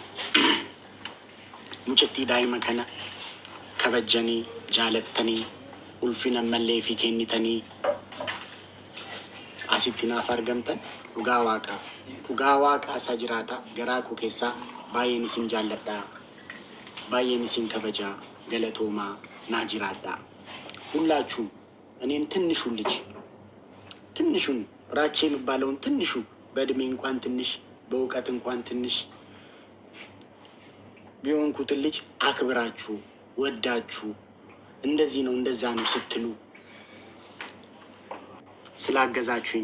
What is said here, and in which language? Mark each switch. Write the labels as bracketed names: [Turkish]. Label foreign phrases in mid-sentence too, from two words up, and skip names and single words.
[Oromo] Mucattii daa'ima kana kabajanii jaalattanii ulfina mallee fi kennitanii asitti naaf argamtan dhugaa waaqaa isaa jiraata. Garaa koo keessaa baay'een isin jaalladha, baay'een isin kabajaa, galatoomaa naa jiraadha [Amharic] ሁላችሁም። እኔም ትንሹን ራቼ የሚባለውን ትንሹ በእድሜ እንኳን ትንሽ በእውቀት እንኳን ትንሽ ቢሆንኩትን ልጅ አክብራችሁ ወዳችሁ እንደዚህ ነው እንደዛ ነው ስትሉ ስላገዛችሁኝ